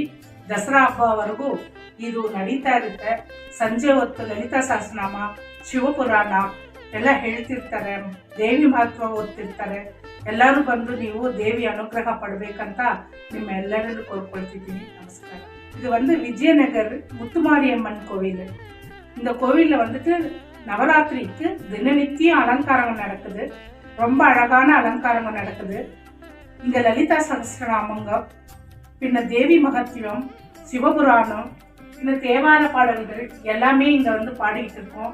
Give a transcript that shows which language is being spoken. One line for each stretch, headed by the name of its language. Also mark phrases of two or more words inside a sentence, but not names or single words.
Kannada: ದಸರಾ ಹಬ್ಬವರೆಗೂ ಇದು ನಡೀತಾ ಇರುತ್ತೆ. ಸಂಜೆ ಹೊತ್ತು ಲಲಿತಾ ಸಹಸ್ರನಾಮ, ಶಿವಪುರಾಣ ಎಲ್ಲ ಹೇಳ್ತಿರ್ತಾರೆ, ದೇವಿ ಮಹತ್ವ ಓದ್ತಿರ್ತಾರೆ. ಎಲ್ಲರೂ ಬಂದು ನೀವು ದೇವಿ ಅನುಗ್ರಹ ಪಡಬೇಕಂತ ನಿಮ್ಮೆಲ್ಲರನ್ನು ಕೋರ್ಕೊಳ್ತಿದ್ದೀನಿ. ನಮಸ್ಕಾರ.
Tamil: இது விஜயநகர் முத்துமாரியம்மன் கோவில். இந்த கோவிலில் நவராத்திரிக்கு தினநித்தியம் அலங்காரங்கள் நடக்குது. ரொம்ப அழகான அலங்காரங்கள் நடக்குது. இங்கே லலிதா சகஸ்ரநாமங்க, பின்ன தேவி மகத்தியம், சிவபுராணம், இந்த தேவார பாடல்கள் எல்லாமே இங்கே பாடிக்கிட்டு இருக்கோம்.